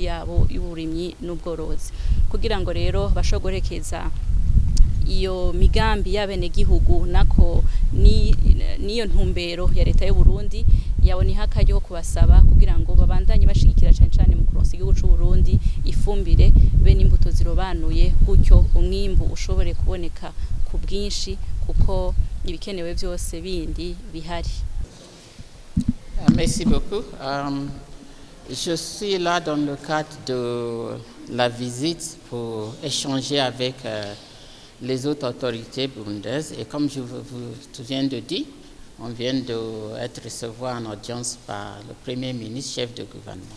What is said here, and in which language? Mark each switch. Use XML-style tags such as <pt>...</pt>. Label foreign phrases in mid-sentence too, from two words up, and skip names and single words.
<rn>yabo y'uburimyi n'ubworozi, kugira ngo rero bashogorekeza iyo migambi y'abenegihugu nako niyo ntumbero ya leta y'u Burundi yabona akaryo kubasaba kugira ngo babandanye bashigikira cyane mu kuronsa igihugu c'u Burundi ifumbire be n'imbuto zirobanuye, gutyo umwimbu ushobore kuboneka ku bwinshi kuko ibikenewe byose bindi bihari.</rn> <fr>Merci beaucoup. Je suis là dans le cadre de la visite pour échanger avec les autres autorités burundaises, et comme je vous viens de dire, on vient d'être recevoir en audience par le Premier ministre, chef de gouvernement.</fr>